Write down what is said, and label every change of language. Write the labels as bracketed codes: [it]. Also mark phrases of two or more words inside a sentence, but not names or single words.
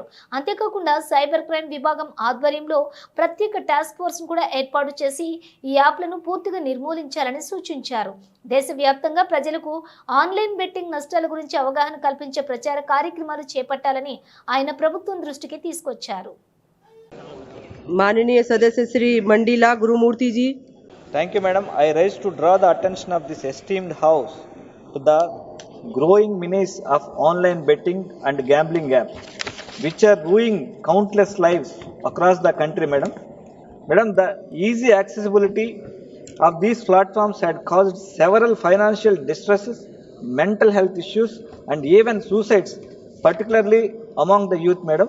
[te] అంతేకాకుండా [en] cyber crime [te] విభాగం ఆధ్వర్యంలో ప్రత్యేక [en] task force [te] కూడా ఏర్పాటు చేసి ఈ యాప్లను పూర్తిగా నిర్మూలించాలని సూచించారు. దేశవ్యాప్తంగా ప్రజలకు [en] online betting [te] నష్టాల గురించి అవగాహన కల్పించే ప్రచార కార్యక్రమాలు చేపట్టాలని ఆయన ప్రభుత్వం దృష్టికి తీసుకొచ్చారు. [hi] माननीय सदस्य श्री मंडीला गुरुमूर्ति जी. [en] Thank you, madam. I rise to draw the attention of this esteemed house to the growing menace of online betting and gambling apps, which are ruining countless lives across the country, madam. Madam, the easy accessibility of these platforms had caused several financial distresses, mental health issues, and even suicides, particularly among the youth, madam.